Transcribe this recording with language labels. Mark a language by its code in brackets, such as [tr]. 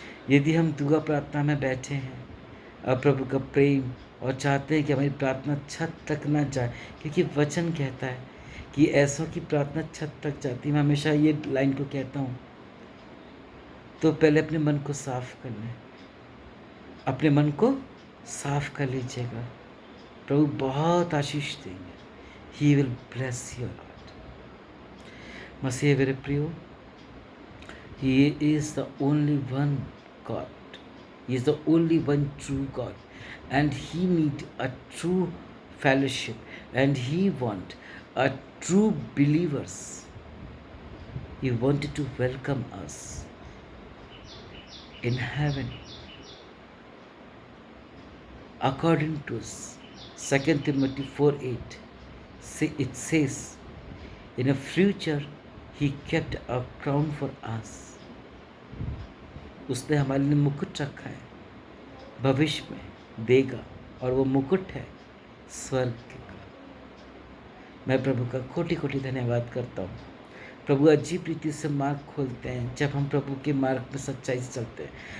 [hi] यदि हम दुआ प्रार्थना में बैठे हैं और प्रभु का प्रेम और चाहते हैं कि हमारी प्रार्थना छत तक ना जाए, क्योंकि वचन कहता है कि ऐसों की प्रार्थना छत तक जाती है। मैं हमेशा ये लाइन को कहता हूँ, तो पहले अपने मन को साफ कर लें, अपने मन को साफ कर लीजिएगा, प्रभु बहुत आशीष देंगे। [en] He will bless your lord. [hi] मसीह मेरे प्रियो, [en] He is the only one God. He is the only one true God. And He need a true fellowship. And He want a true believers. He wanted to welcome us in heaven. According to 2 Timothy 4:8, it says, in a future He kept a crown for us. [hi] उसने हमारे लिए मुकुट रखा है, भविष्य में देगा, और वो मुकुट है स्वर्ग का। मैं प्रभु का कोटि कोटि धन्यवाद करता हूँ। प्रभु अजीब रीति से मार्ग खोलते हैं जब हम प्रभु के मार्ग में सच्चाई से चलते हैं।